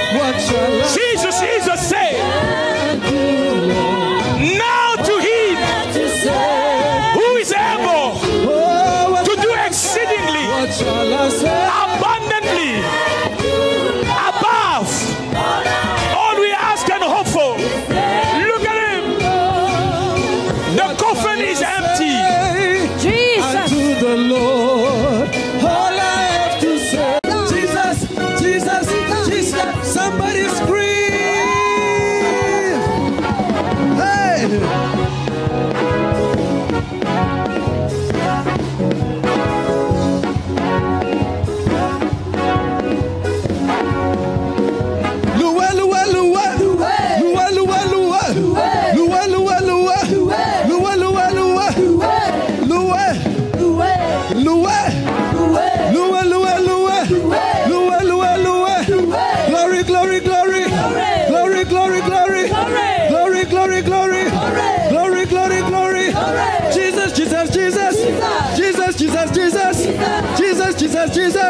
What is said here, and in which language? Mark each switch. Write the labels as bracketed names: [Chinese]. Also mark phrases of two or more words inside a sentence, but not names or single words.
[English] Jesus said, now to him who is able to do exceedingly abundantly above all we ask and hope for. Look at him. The coffin is empty. Jesus! To the Lord, all I have to say, Jesus, Jesus, Jesus, somebody scream! Hey! Lua, lua, lua, lua, lua, lua, lua, lua, lua, lua, lua, lua, lua. Glory, glory, glory. Glory, glory, glory. Glory, glory, glory. Glory, glory, glory. Jesus, Jesus, Jesus. Jesus, Jesus, Jesus. Jesus, Jesus, Jesus.